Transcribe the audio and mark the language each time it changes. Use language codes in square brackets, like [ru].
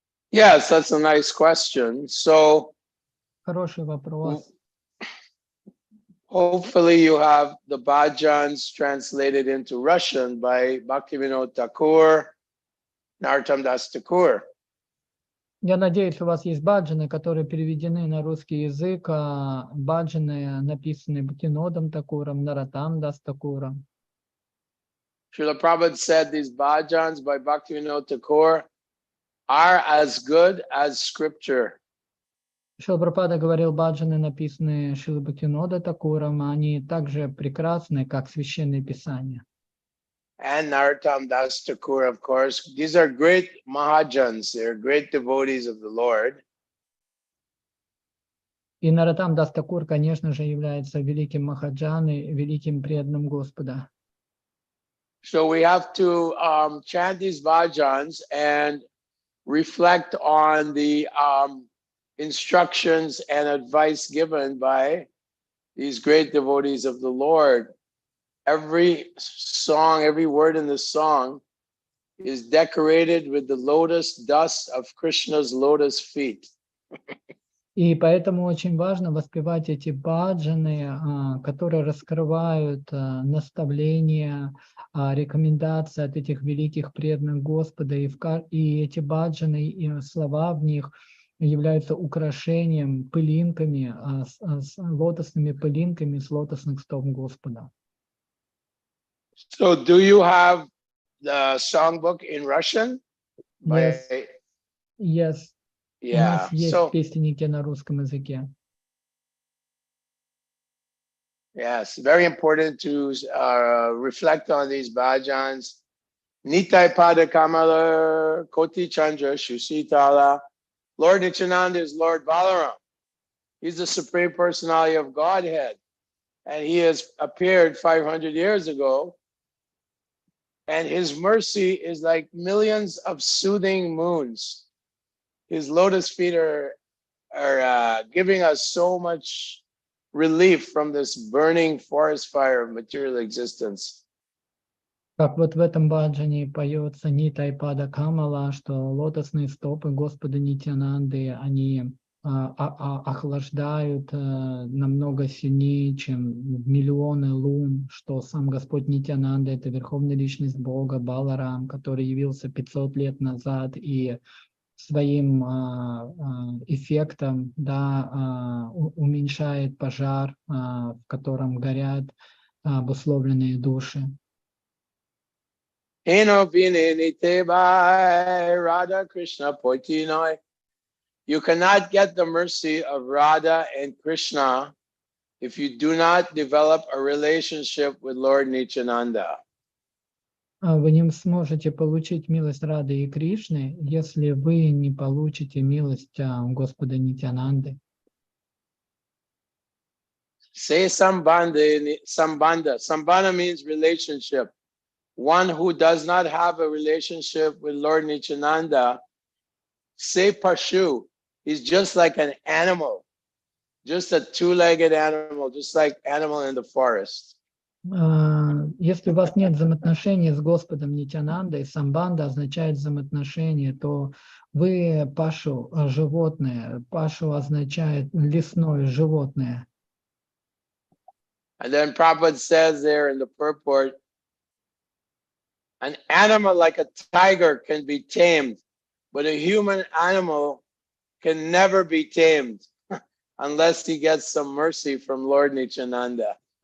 [en] Yes, that's a nice question. So, [ru] Хороший вопрос. [en] hopefully you have the bhajans translated into Russian by Bhaktivinoda Thakur, Narottam Das Thakur. [ru] Я надеюсь, у вас есть баджаны, которые переведены на русский язык, баджаны написаны Бхактивинодом Такуром, Нароттам Дас Такуром. [en] Srila Prabhupada said these bhajans by Bhaktivinoda Thakur are as good as scripture. [ru] Шрила Прабхупада говорил, баджаны, написанные Шрилой Бхактивинода Такуром, они также прекрасны, как священные писания. [en] And Narottam Das Thakur, of course. These are great mahajans. They're great devotees of the Lord. [ru] И Нароттам Дас Такур, конечно же, является великим махаджаной, великим преданным Господа. [en] So we have to chant these bhajans and reflect on the instructions and advice given by these great devotees of the Lord. Every song, every word in the song is decorated with the lotus dust of Krishna's lotus feet. [ru] И поэтому очень важно воспевать эти баджаны, которые раскрывают наставления, рекомендации от этих великих преданных Господа. И эти баджаны, и слова в них являются украшением, пылинками, с лотосными пылинками с лотосных стоп Господа. [en] So do you have the songbook in Russian? Yes. By, Yes. [ru] У [en] yeah. [ru] нас есть [en] So [ru] песенники на русском языке. [en] yes, very important to reflect on these bhajans. [bn] Nitai Pada Kamala Koti Chandra Shusitala. [en] Lord Nityananda is Lord Balaram. He's the Supreme Personality of Godhead. And he has appeared 500 years ago. And his mercy is like millions of soothing moons. His lotus feet are giving us so much relief from this burning forest fire of material existence. [ru] Как вот в этом баджане поется Нита и Пада Камала, что лотосные стопы Господа Нитянанды, они охлаждают намного сильнее, чем миллионы лун, что сам Господь Нитянанда — это Верховная Личность Бога, Баларам, который явился 500 лет назад и своим эффектом, да, уменьшает пожар, в котором горят обусловленные души. [bn] Eno Vinini Tebai Radha Krishna Poitinoi. [en] You cannot get the mercy of Radha and Krishna if you do not develop a relationship with Lord Nityananda. [ru] Вы не сможете получить милость Рады и Кришны, если вы не получите милость Господа Нитянанды. [en] Say Sambandha. Sambandha means relationship. One who does not have a relationship with Lord Nityananda, say Pashu, he's just like an animal, just a two-legged animal, just like animal in the forest. [ru] Если у вас нет взаимоотношений с Господом Нитянандой, самбанда означает взаимоотношения, то вы пашу, животное. Пашу означает лесное животное. [en] And then Prabhupada says there in the purport, an animal like a tiger can be tamed, but a human animal can never be tamed unless he gets some mercy from Lord Nityananda.